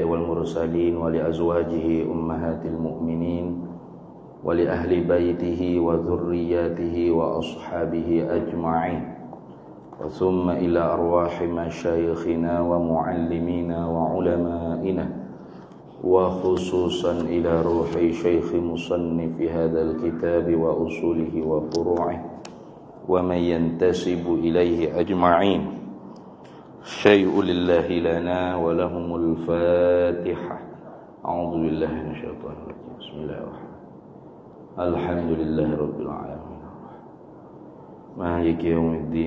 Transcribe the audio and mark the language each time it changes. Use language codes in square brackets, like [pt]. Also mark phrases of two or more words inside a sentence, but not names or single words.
[ar] والمرسلين ولأزواجه أمهات المؤمنين ولأهل بيته وذريته وأصحابه أجمعين ثم إلى أرواح مشايخنا ومعلمينا وعلمائنا وخصوصا إلى روح الشيخ المصنف هذا الكتاب وأصوله وفروعه ومن ينتسب إليه أجمعين. شيء لله لنا ولهم الفاتحة. أعوذ بالله من الشيطان الرجيم بسم الله الرحمن الرحيم. الحمد لله رب العالمين. مالك يوم الدين.